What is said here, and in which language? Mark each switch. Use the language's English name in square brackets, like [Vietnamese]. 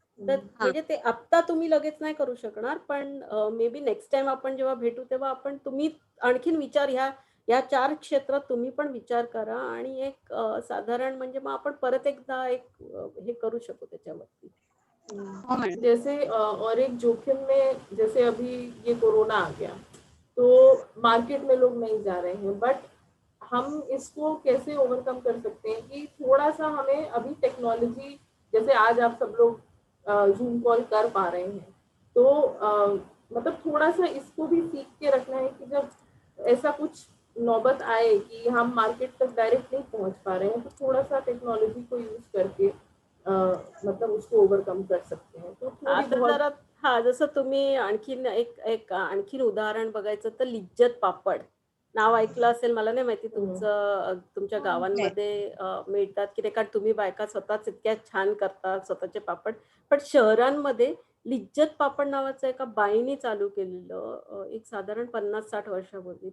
[Marathi] तर हां. म्हणजे ते आत्ता तुम्ही लगेच नाही करू शकणार, पण मे बी नेक्स्ट टाईम आपण जेव्हा भेटू, तेव्हा तुम्ही आणखीन विचार या 4 क्षेत्रात तुम्ही पण विचार करा आणि एक साधारण म्हणजे मग आपण परत एकदा एक हे करू शकू त्याच्यावरती. हो मॅडम. [Hindi] जैसे और एक जोखिम में जैसे अभी ये कोरोना आ गया तो मार्केट में लोग नहीं जा रहे हैं, बट हम इसको कैसे ओवरकम कर सकते हैं कि थोड़ा सा हमें अभी टेक्नोलॉजी, जैसे आज आप सब लोग जूम कॉल कर पा रहे हैं, तो मतलब थोड़ा सा इसको भी सीख के रखना है कि जब ऐसा कुछ नौबत आए कि हम मार्केट तक डायरेक्ट नहीं पहुंच पा रहे हैं, तो थोड़ा सा टेक्नोलॉजी को यूज करके मतलब उसको ओवरकम कर सकते हैं. तो थोड़ी [Marathi] आता [Hindi] बहुत [Marathi] जरा हा जसं तुम्ही आणखीन आणखीन उदाहरण बघायचं तर लिज्जत पापड नाव ऐकलं असेल, मला नाही माहिती तुमच्या गावांमध्ये मिळतात की नाही, कारण तुम्ही बायका स्वतःच इतक्या छान करतात स्वतःचे पापड. पण शहरांमध्ये लिज्जत पापड नावाचं एका बाईने चालू केलेलं एक साधारण 50-60 वर्षापूर्वी.